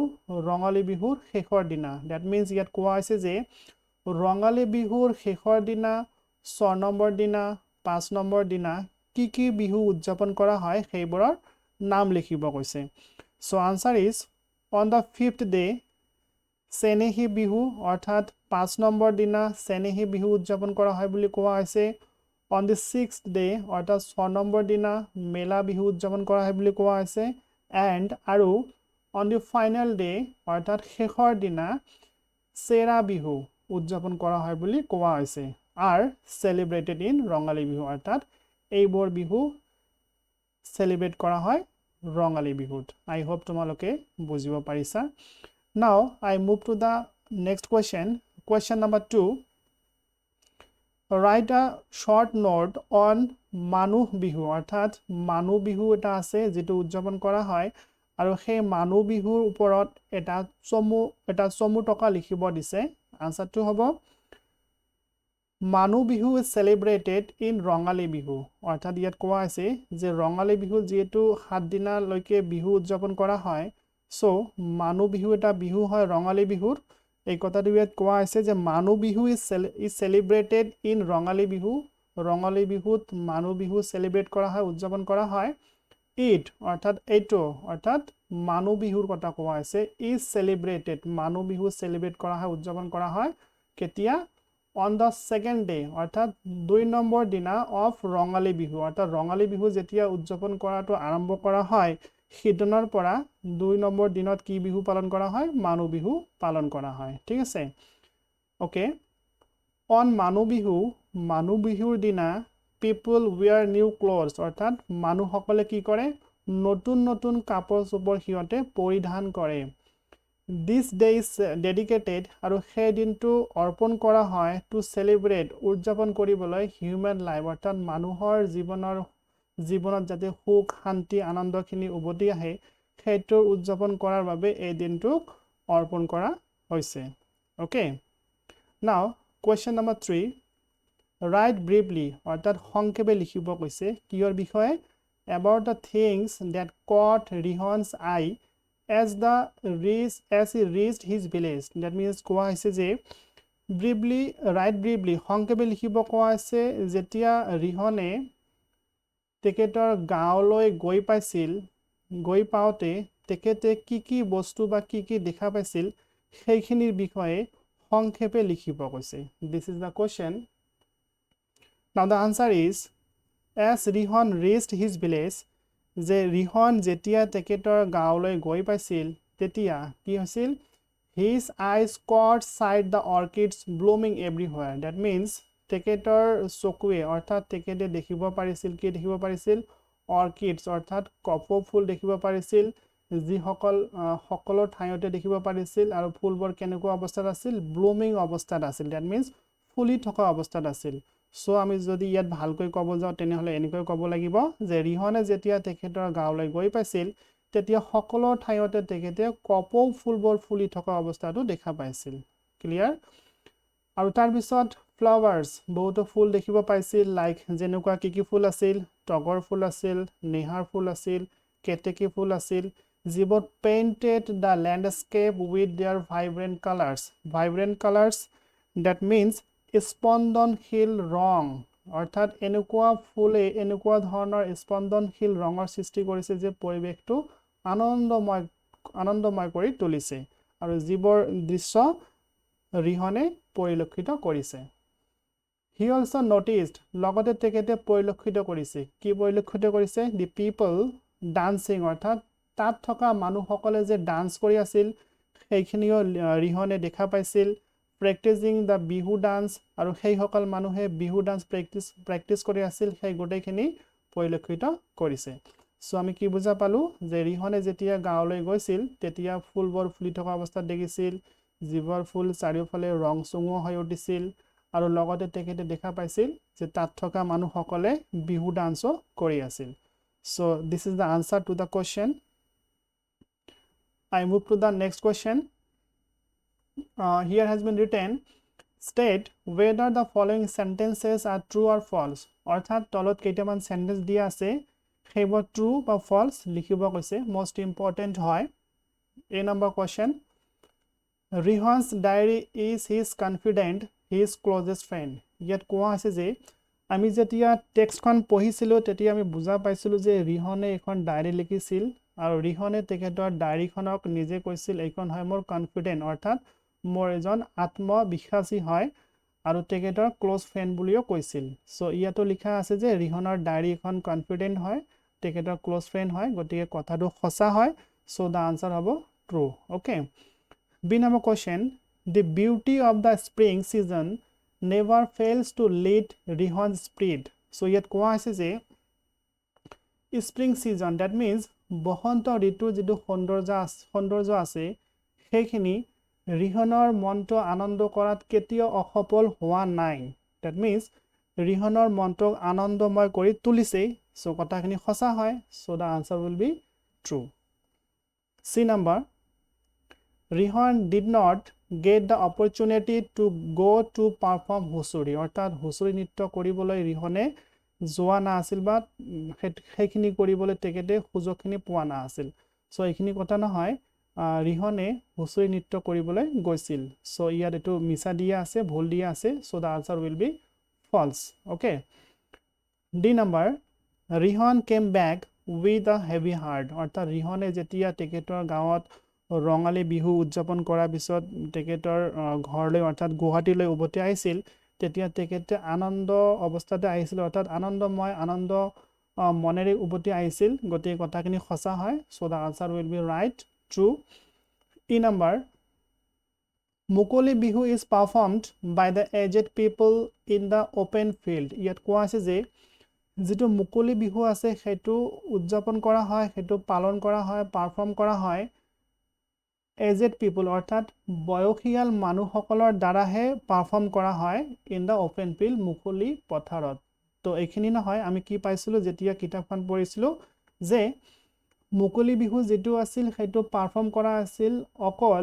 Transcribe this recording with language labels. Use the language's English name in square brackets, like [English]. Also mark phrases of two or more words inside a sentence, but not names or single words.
[Assamese] ৰঙালী বিহুৰ শেষৰ দিনা [English] that means [Assamese] ইয়াত কোৱা হৈছে যে ৰঙালী বিহুৰ শেষৰ দিনা 6 নম্বৰ দিনা 5 নম্বৰ দিনা কি বিহু উদযাপন কৰা হয় সেইবোৰৰ নাম লিখিব কৈছে [English] so answer is on the 5th day [Assamese] চেনেহী বিহু অর্থাৎ 5 নম্বৰ দিনা চেনেহী বিহু উদযাপন কৰা হয় বুলি কোৱা হৈছে [English] on the 6th day [Assamese] অর্থাৎ 6 নম্বৰ দিনা মেলা বিহু উদযাপন কৰা হয় বুলি কোৱা হৈছে এন্ড আৰু [English] on the final day [Assamese] অর্থাৎ শেষৰ দিনা চেৰা বিহু উদযাপন কৰা হয় বুলি কোৱা হৈছে [English] are celebrated in [Assamese] ৰঙালী বিহু অর্থাৎ এইবোৰ বিহু সেলিব্রেট কৰা হয় ৰঙালী বিহুত [English] I hope [Assamese] তোমালোকে বুজিব পাৰিছা [English] now I move to the next question number 2 write a short note on [Assamese] মানুহ বিহু অর্থাৎ মানুহ বিহু এটা আছে যেটো উদযাপন কৰা হয় আৰু সেই মানুহ বিহুৰ ওপৰত এটা চমু টকা লিখিব দিছে আনসারটো হ'ব মানুহ বিহু [English] is celebrated in [Assamese] ৰঙালী বিহু অর্থাৎ ইয়াত কোৱা আছে যে ৰঙালী বিহু যেটো 7 দিনলৈকে বিহু উদযাপন কৰা হয় সো মানুহ বিহু এটা বিহু হয় ৰঙালী বিহুৰ এই কথাটো ইয়াত কোৱা আছে যে মানুহ বিহু [English] is celebrated in [Assamese] ৰঙালী বিহুত মানুহ বিহু সেলিব্রেট কৰা হয় উদযাপন কৰা হয় ইট অর্থাৎ এইটো অর্থাৎ মানুহ বিহুৰ কথা কোৱা আছে [English] is celebrated [Assamese] মানুহ বিহু সেলিব্রেট কৰা হয় উদযাপন কৰা হয় কেতিয়া [English] on the second day [Assamese] অর্থাৎ 2 নম্বৰ দিনা of ৰঙালী বিহু অর্থাৎ ৰঙালী বিহু যেতিয়া উদযাপন কৰাটো আৰম্ভ কৰা হয় সিদিনৰ পৰা 2 নম্বৰ দিনত কি বিহু পালন কৰা হয় মানুহ বিহু পালন কৰা হয় ঠিক আছে [English] okay on [Assamese] মানুহ বিহুৰ দিনা [English] people wear new clothes [Assamese] অর্থাৎ মানুহসকলে কি কৰে নতুন কাপোৰ সিহঁতে পৰিধান কৰে [English] This day is dedicated [Assamese] আৰু সেই দিনটো অৰ্পণ কৰা হয় [English] to celebrate [Assamese] উদযাপন কৰিবলৈ [English] human life [Assamese] অৰ্থাৎ মানুহৰ জীৱনত যাতে সুখ শান্তি আনন্দখিনি উভতি আহে সেইটো উদযাপন কৰাৰ বাবে এই দিনটোক অৰ্পণ কৰা হৈছে [English] okay now question number [Assamese] 3 [English] write briefly [Assamese] অৰ্থাৎ সংক্ষেপে লিখিব কৈছে কিহৰ বিষয়ে [English] about the things that caught Rihon's eye as he reached his village that means [Assamese] কোৱা হৈছে যে [English] write briefly [Assamese] সংক্ষেপে লিখিব কোৱা আছে যেতিয়া ৰিহনে তেখেতৰ গাঁৱলৈ গৈ পাওতে তেখেতে কি বস্তু বা কি দেখা পাইছিল সেইখিনিৰ বিষয়ে সংক্ষেপে লিখিব কৈছে [English] this is the question now the answer is as Rihon reached his village [Assamese] যে ৰিহন যেতিয়া তেখেতৰ গাঁৱলৈ গৈ পাইছিল তেতিয়া কি হৈছিল [English] his eyes caught sight the orchids blooming everywhere that means [Assamese] তেখেতৰ চকুৱে অৰ্থাৎ তেখেতে দেখিব পাৰিছিল orchids অৰ্থাৎ কপৌ ফুল দেখিব পাৰিছিল যি সকলো ঠাইতে দেখিব পাৰিছিল আৰু ফুলবোৰ কেনেকুৱা অৱস্থাত আছিল blooming অৱস্থাত আছিল [English] that means [Assamese] ফুলি থকা অৱস্থাত আছিল সো আমি যদি ইয়াত ভালকৈ ক'ব যাও তেনেহলে এনেকৈ ক'ব লাগিব যে ৰিহনে যেতিয়া তেখেতৰ গাঁৱলৈ গৈ পাইছিল তেতিয়া সকলো ঠাইতে তেখেতে কপৌ ফুলবোৰ ফুলি থকা অৱস্থাটো দেখা পাইছিল ক্লিয়াৰ আৰু তাৰ পিছত ফ্লাৱাৰ্স বহুতো ফুল দেখিব পাইছিল লাইক যেনেকুৱা কি ফুল আছিল টগৰ ফুল আছিল নেহাৰ ফুল আছিল কেতেকী ফুল আছিল যিবোৰ [English] painted the landscape with their vibrant colors that means [Assamese] স্পন্দনশীল ৰং অৰ্থাৎ এনেকুৱা ফুলে এনেকুৱা ধৰণৰ স্পন্দনশীল ৰঙৰ সৃষ্টি কৰিছে যে পৰিৱেশটো আনন্দময় কৰি তুলিছে আৰু যিবোৰ দৃশ্য ৰিহনে পৰিলক্ষিত কৰিছে [English] he also noticed [Assamese] লগতে তেখেতে পৰিলক্ষিত কৰিছে [English] the people dancing [Assamese] অৰ্থাৎ তাত থকা মানুহসকলে যে ডান্স কৰি আছিল সেইখিনিও ৰিহনে দেখা পাইছিল [English] practicing the bihu dance [Assamese] আৰু সেই সকল মানুহে বিহু [English] dance practice [Assamese] কৰি আছিল সেই গোটেইখিনি পৰিলক্ষিত কৰিছে সো আমি কি বুজা পালো যে ৰিহনে যেতিয়া গাঁৱলৈ গৈছিল তেতিয়া ফুলবোৰ ফুলি থকা অৱস্থাত দেখিছিল যিবোৰ ফুল চাৰিওফালে ৰং চঙুৱা হৈ উঠিছিল আৰু লগতে তেখেতে দেখা পাইছিল যে তাত থকা মানুহসকলে বিহু ডান্সো কৰি আছিল [English] so this is the answer to the question I move to the next question. Here has been written, state whether the following sentences are true or false. [Assamese] অৰ্থাৎ তলত কেইটামান সেন্টেন্স দিয়া আছে সেইবোৰ ট্ৰু বা ফলছ লিখিব কৈছে [English] most important [Assamese] হয় [English] A number question, Rihan's diary is his confidant, his closest friend. [Assamese] ইয়াত কোৱা আছে যে আমি যেতিয়া টেক্সটখন পঢ়িছিলো তেতিয়া আমি বুজা পাইছিলো যে ৰিহনে এখন ডায়েৰী লিখিছিল আৰু ৰিহনে তেখেতৰ ডায়েৰীখনক নিজে কৈছিল এইখন হয় মোৰ কনফিডেন্ট অৰ্থাৎ মোৰ এজন আত্মবিশ্বাসী হয় আৰু তেখেতৰ [English] close friend [Assamese] বুলিও কৈছিল সো ইয়াতো লিখা আছে যে ৰিহনৰ ডায়েৰী এখন কনফিডেন্ট হয় তেখেতৰ [English] close friend [Assamese] হয় গতিকে কথাটো সঁচা হয় [English] so the answer [Assamese] হ'ব [English] true okay B number question, the beauty of the spring season never fails to lead Rihon's spirit. So yet [Assamese] কোৱা আছে যে [English] spring season, that means [Assamese] বসন্ত ঋতুৰ যিটো সৌন্দৰ্য আছে সেইখিনি ৰিহনৰ মনটো আনন্দ কৰাত কেতিয়াও অসফল হোৱা নাই [English] that means [Assamese] ৰিহনৰ মনটোক আনন্দময় কৰি তুলিছে so কথাখিনি সঁচা হয় [English] so the answer will be true. C number, Rihan did not get the opportunity to go to perform [Assamese] হুঁচৰি অৰ্থাৎ হুঁচৰি নৃত্য কৰিবলৈ ৰিহনে যোৱা না আছিল বা সেইখিনি কৰিবলৈ তেখেতে সুযোগখিনি পোৱা না আছিল সো এইখিনি কথা নহয় ৰিহনে হুঁচৰি নৃত্য কৰিবলৈ গৈছিল সো ইয়াত এটো মিছা দিয়া আছে ভুল দিয়া আছে [English] so the answer will be false okay D number, Rihan came back with a heavy heart [Assamese] অৰ্থাৎ ৰিহনে যেতিয়া তেখেতৰ গাঁৱত ৰঙালী বিহু উদযাপন কৰাৰ পিছত তেখেতৰ ঘৰলৈ অৰ্থাৎ গুৱাহাটীলৈ উভতি আহিছিল তেতিয়া তেখেতে আনন্দ অৱস্থাতে আহিছিল অৰ্থাৎ আনন্দময় আনন্দ মনেৰে উভতি আহিছিল গতিকে কথাখিনি সঁচা হয় [English] so the answer will be right true E number, [Assamese] মুকলি বিহু [English] is performed by the aged people in the open field [Assamese] ইয়াত কোৱা আছে যে যেটো মুকলি বিহু আছে সেইটো উদযাপন কৰা হয় সেইটো পালন কৰা হয় পাৰফৰ্ম কৰা হয় [English] aged people [Assamese] অৰ্থাৎ বয়সীয়াল মানুহসকলৰ দ্বাৰাহে পাৰফৰ্ম কৰা হয় [English] in the open field [Assamese] মুকলি পথাৰত তো এইখিনি নহয় আমি কি পাইছিলো যেতিয়া কিতাপখন পঢ়িছিলো যে মুকলি বিহু যেটো আছিল সেইটো পাৰফৰ্ম কৰা আছিল অকল